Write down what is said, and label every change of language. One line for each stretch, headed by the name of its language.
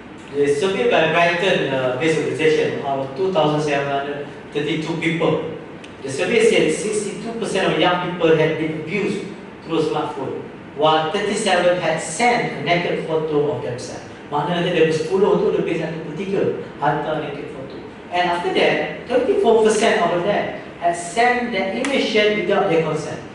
English: The survey by Brighton based organization of 2,732 people. The survey said 62% of young people had been abused through smartphone, while 37 had sent a naked photo of themselves.
Malay: Maknanya dari 10 tu lebih 1/3 hantar
English: naked photo. And after that, 24% of them had sent that image shared without their consent.